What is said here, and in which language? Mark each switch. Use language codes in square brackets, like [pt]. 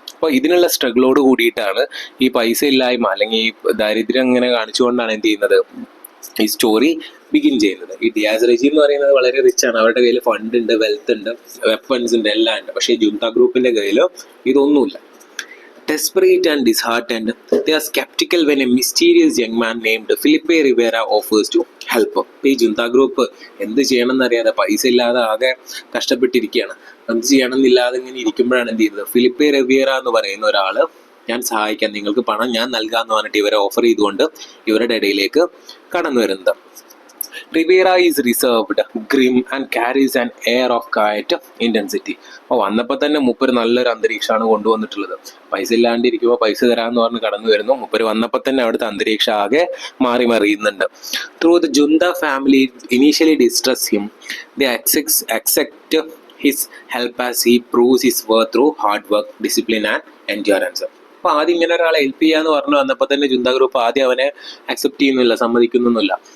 [ml] അപ്പോൾ ഇതിനുള്ള സ്ട്രഗിളോട് കൂടിയിട്ടാണ് ഈ പൈസ ഇല്ലായ്മ അല്ലെങ്കിൽ ഈ ദാരിദ്ര്യം ഇങ്ങനെ കാണിച്ചുകൊണ്ടാണ് എന്ത് ചെയ്യുന്നത്, ഈ സ്റ്റോറി ബിഗിൻ ചെയ്യുന്നത്. ഈ ഡിയാസ് റെജീം എന്ന് പറയുന്നത് വളരെ റിച്ച് ആണ്, അവരുടെ കയ്യിൽ ഫണ്ട് ഉണ്ട്, വെൽത്ത് ഉണ്ട്, വെപ്പൺസ് ഉണ്ട്, എല്ലാം ഉണ്ട്. പക്ഷേ ജുന്ത ഗ്രൂപ്പിന്റെ കയ്യിൽ ഇതൊന്നുമില്ല. [en] Desperate and disheartened, they are skeptical when a mysterious young man named Felipe Rivera offers to help. [ml] ഈ ജുന്ത ഗ്രൂപ്പ് എന്ത് ചെയ്യണം എന്നറിയാതെ, പൈസ ഇല്ലാതെ ആകെ കഷ്ടപ്പെട്ടിരിക്കുകയാണ്. എന്ത് ചെയ്യണം എന്നില്ലാതെ ഇങ്ങനെ ഇരിക്കുമ്പോഴാണ് എന്ത് ചെയ്യുന്നത്, ഫിലിപ്പെ റിവേറ എന്ന് പറയുന്ന ഒരാൾ ഞാൻ സഹായിക്കാം, നിങ്ങൾക്ക് പണം ഞാൻ നൽകാമെന്ന് പറഞ്ഞിട്ട് ഇവരെ ഓഫർ ചെയ്തുകൊണ്ട് ഇവരുടെ ഇടയിലേക്ക് കടന്നു വരുന്നത്. [en] Rivera is reserved, grim and carries an air of quiet intensity. [ml] അപ്പോൾ വന്നപ്പോൾ തന്നെ മൂപ്പര് നല്ലൊരു അന്തരീക്ഷമാണ് കൊണ്ടുവന്നിട്ടുള്ളത്. പൈസ ഇല്ലാണ്ടിരിക്കുമ്പോൾ പൈസ തരാമെന്ന് പറഞ്ഞ് കടന്നു വരുന്നു. മൂപ്പര് വന്നപ്പോൾ തന്നെ അവിടുത്തെ അന്തരീക്ഷം ആകെ മാറി മറിയുന്നുണ്ട്. [en] Through the Junta family initially distress him, they accept his help as he proves his worth through hard work, discipline and endurance. [ml] അപ്പോൾ ആദ്യം ഇങ്ങനെ ഒരാളെ ഹെൽപ്പ് ചെയ്യാന്ന് പറഞ്ഞു വന്നപ്പോൾ തന്നെ ജുന്ത ഗ്രൂപ്പ് ആദ്യം അവനെ അക്സെപ്റ്റ് ചെയ്യുന്നില്ല, സമ്മതിക്കുന്നൊന്നുമില്ല.